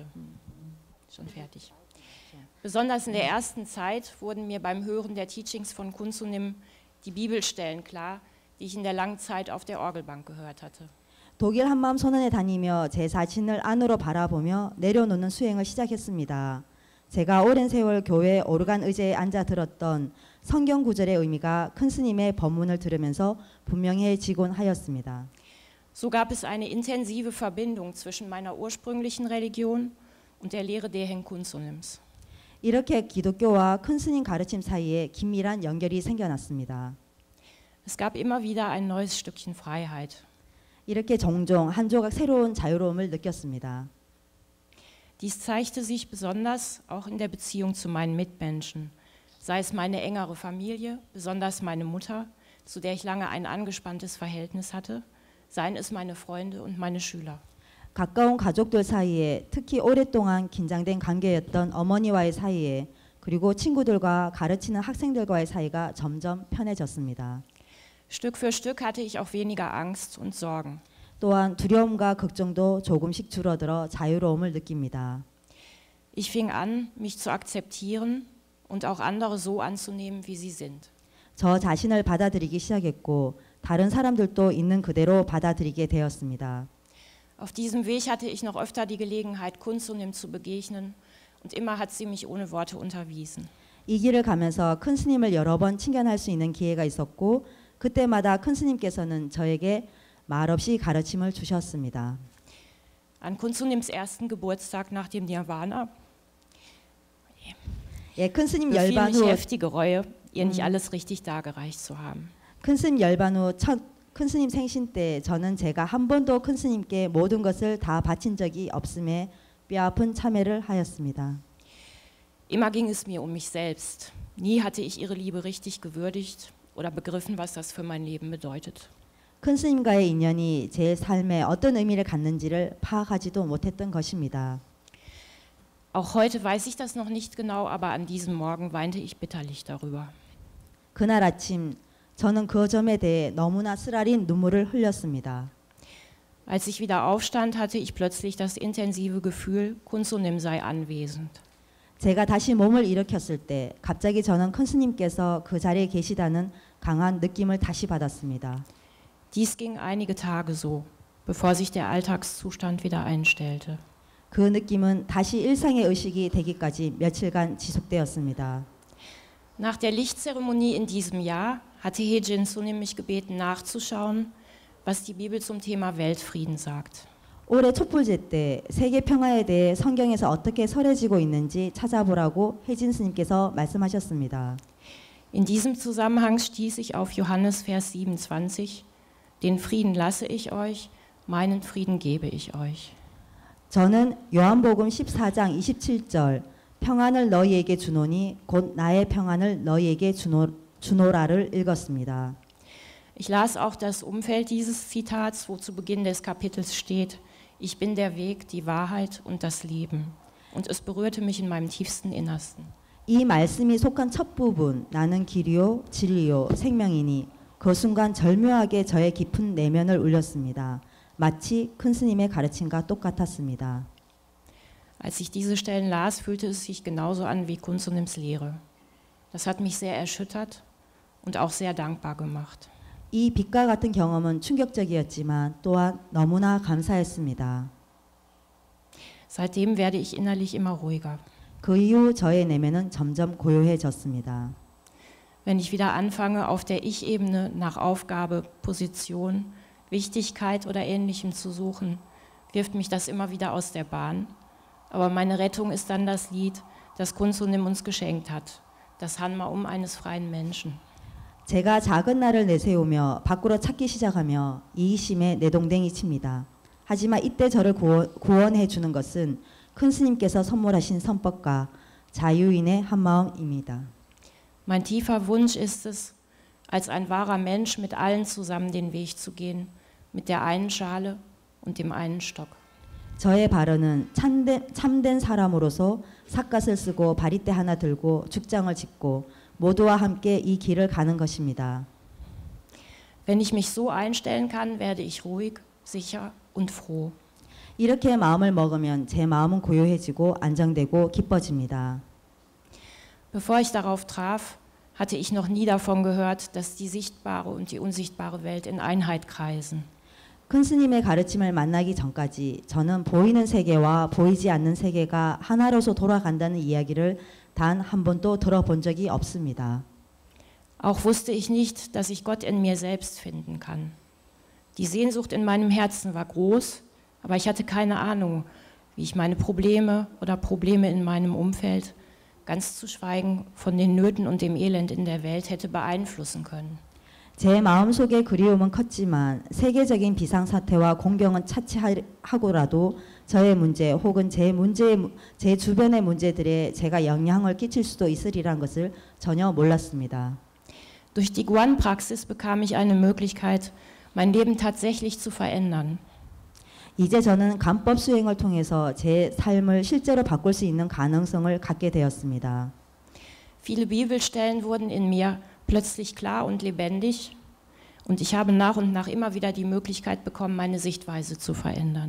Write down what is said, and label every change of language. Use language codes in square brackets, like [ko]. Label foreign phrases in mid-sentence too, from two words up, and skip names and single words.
[de] Schon fertig. Besonders in der ersten Zeit wurden mir beim Hören der Teachings von Kunsunim die Bibelstellen klar, die ich in der langen Zeit auf der Orgelbank gehört hatte. [ko] 독일 한마음 선언에 다니며 제 자신을 안으로 바라보며 내려놓는 수행을 시작했습니다. 제가 오랜 세월 교회 오르간 의자에 앉아 들었던 성경 구절의 의미가 큰 스님의 법문을 들으면서 분명해지곤 하였습니다. [de] So gab es eine intensive Verbindung zwischen meiner ursprünglichen Religion und der Lehre Dehen Kunsunims. [ko] 이렇게 기독교와 큰 스님 가르침 사이에 긴밀한 연결이 생겨났습니다. [de] Es gab immer wieder ein neues Stückchen Freiheit. [ko] 이렇게 종종 한 조각 새로운 자유로움을 느꼈습니다. [de] Dies zeigte sich besonders auch in der Beziehung zu meinen Mitmenschen, sei es meine engere Familie, besonders meine Mutter, zu der ich lange ein angespanntes Verhältnis hatte, seien es meine Freunde und meine Schüler. [ko] 가까운 가족들 사이에 특히 오랫동안 긴장된 관계였던 어머니와의 사이에 그리고 친구들과 가르치는 학생들과의 사이가 점점 편해졌습니다. [de] Stück für Stück hatte ich auch weniger Angst und Sorgen. [ko] 또한 두려움과 걱정도 조금씩 줄어들어 자유로움을 느낍니다. [de] Ich fing an, mich zu akzeptieren und auch andere so anzunehmen, wie sie sind. [ko] 저 자신을 받아들이기 시작했고 다른 사람들도 있는 그대로 받아들이게 되었습니다. [de] Auf diesem Weg hatte ich noch öfter die Gelegenheit, Kunsunim zu begegnen und immer hat sie mich ohne Worte unterwiesen. [ko] 이 길을 가면서 큰 스님을 여러 번 친견할 수 있는 기회가 있었고 그때마다 큰 스님께서는 저에게 말없이 가르침을 주셨습니다. [de] An Kun Sunims ersten Geburtstag nach dem Nirvana [ko] 예, 큰 스님 [de] befiel [ko] 열반 [de] mich [ko] 후 [de] heftige Reue, ihr nicht alles richtig dargereicht zu haben. [ko] 큰 스님 열반 후 큰 스님 생신 때 저는 제가 한 번도 큰 스님께 모든 것을 다 바친 적이 없음에 뼈아픈 참회를 하였습니다. [de] Immer ging es mir um mich selbst. Nie hatte ich ihre Liebe richtig gewürdigt oder begriffen, was das für mein Leben bedeutet. [ko] 큰 스님과의 인연이 제 삶에 어떤 의미를 갖는지를 파악하지도 못했던 것입니다. [de] Auch heute weiß ich das noch nicht genau, aber an diesem Morgen weinte ich bitterlich darüber. [ko] 그날 아침 저는 그 점에 대해 너무나 쓰라린 눈물을 흘렸습니다. [de] Als ich wieder aufstand, hatte ich plötzlich das intensive Gefühl, Kun Sunim sei anwesend. [ko] 제가 다시 몸을 일으켰을 때 갑자기 저는 큰 스님께서 그 자리에 계시다는 강한 느낌을 다시 받았습니다. [de] Dies ging einige Tage so, bevor sich der Alltagszustand wieder einstellte. [ko] 그 느낌은 다시 일상의 의식이 되기까지 며칠간 지속되었습니다. [de] Nach der Lichtzeremonie in diesem Jahr hatte Hejin Sunim mich gebeten, nachzuschauen, was die Bibel zum Thema Weltfrieden sagt. [ko] 올해 촛불제 때 세계 평화에 대해 성경에서 어떻게 설해지고 있는지 찾아보라고 혜진 스님께서 말씀하셨습니다. [de] In diesem Zusammenhang stieß ich auf Johannes Vers 27, den Frieden lasse ich euch, meinen Frieden gebe ich euch. [ko] 저는 요한복음 14장 27절 평안을 너희에게 주노니 곧 나의 평안을 너희에게 주노라를 읽었습니다. [de] Ich las auch das Umfeld dieses Zitats, wo zu Beginn des Kapitels steht, ich bin der Weg, die Wahrheit und das Leben. Und es berührte mich in meinem tiefsten Innersten. [ko] 이 말씀이 속한 첫 부분 나는 길이요 진리요 생명이니 그 순간 절묘하게 저의 깊은 내면을 울렸습니다. 마치 큰 스님의 가르침과 똑같았습니다. [de] Als ich diese Stellen las, fühlte es sich genauso an wie Kun Sunims Lehre. Das hat mich sehr erschüttert und auch sehr dankbar gemacht. [ko] 이 빛과 같은 경험은 충격적이었지만 또한 너무나 감사했습니다. [de] Seitdem werde ich innerlich immer ruhiger. [ko] 그 이후 저의 내면은 점점 고요해졌습니다. [de] Wenn ich wieder anfange, auf der Ich-Ebene nach Aufgabe, Position, Wichtigkeit oder Ähnlichem zu suchen, wirft mich das immer wieder aus der Bahn. Aber meine Rettung ist dann das Lied, das Kun Sunim uns geschenkt hat, das Hanmaum eines freien Menschen. [ko] 제가 작은 나를 내세우며 밖으로 찾기 시작하며 이기심에 내동댕이 칩니다. 하지만 이때 저를 구원해 주는 것은 큰 스님께서 선물하신 선법과 자유인의 한마음입니다. [de] Mein tiefer Wunsch ist es, als ein wahrer Mensch mit allen zusammen den Weg zu gehen, mit der einen Schale und dem einen Stock. [ko] 저의 발언은 참된 사람으로서 삿갓을 쓰고 바리떼 하나 들고 죽장을 짚고 모두와 함께 이 길을 가는 것입니다. [de] Wenn ich mich so einstellen kann, werde ich ruhig, sicher und froh. [ko] 이렇게 마음을 먹으면 제 마음은 고요해지고 안정되고 기뻐집니다. [de] Bevor ich darauf traf, hatte ich noch nie davon gehört, dass die sichtbare und die unsichtbare Welt in Einheit kreisen. [ko] 큰 스님의 가르침을 만나기 전까지 저는 보이는 세계와 보이지 않는 세계가 하나로서 돌아간다는 이야기를 단 한 번도 들어본 적이 없습니다. [de] Auch wusste ich nicht, dass ich Gott in mir selbst finden kann. Die Sehnsucht in meinem Herzen war groß, aber ich hatte keine Ahnung, wie ich meine Probleme oder Probleme in meinem Umfeld, ganz zu schweigen von den Nöten und dem Elend in der Welt, hätte beeinflussen können. [ko] 제 마음속의 그리움은 컸지만 세계적인 비상사태와 공경은 차치하고라도 저의 문제 혹은 제 주변의 문제들에 제가 영향을 끼칠 수도 있으리란 것을 전혀 몰랐습니다. [de] Durch die Guan-Praxis bekam ich eine Möglichkeit, mein Leben tatsächlich zu verändern. [ko] 이제 저는 관법 수행을 통해서 제 삶을 실제로 바꿀 수 있는 가능성을 갖게 되었습니다. [de] Viele Bibelstellen wurden in mir plötzlich klar und lebendig und ich habe nach und nach immer wieder die Möglichkeit bekommen, meine Sichtweise zu verändern.